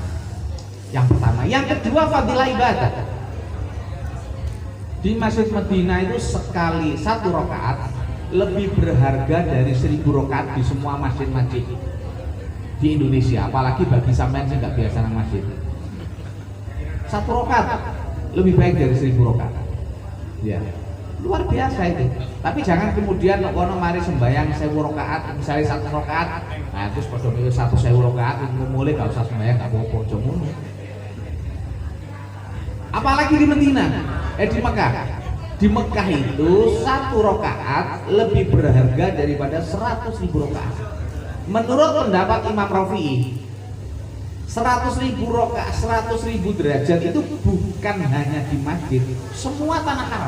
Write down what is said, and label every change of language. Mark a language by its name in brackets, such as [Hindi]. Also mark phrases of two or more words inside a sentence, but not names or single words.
[Indonesian] Yang pertama, yang kedua fadilah ibadah. Di Masjid Medina itu sekali satu rakaat lebih berharga dari 1000 rakaat di semua masjid-masjid di Indonesia. Apalagi bagi sampean yang nggak biasa nang masjid. Satu rakaat lebih baik dari 1000 rakaat. Ya, luar biasa itu. Tapi jangan kemudian [Javanese] kono mari sembayang 1000 rakaat, misalnya 1 rakaat, nah terus padha milih 1000 rakaat mulai gak usah sembayang gak apa-apa aja ngono. [Indonesian] Apalagi di Medina, di Mekah. Di Mekah itu 1 rakaat lebih berharga daripada 100.000 rakaat. Menurut pendapat Imam Rafi'i, 100.000 rakaat, 100.000 derajat itu bukan hanya di masjid, semua tanah haram.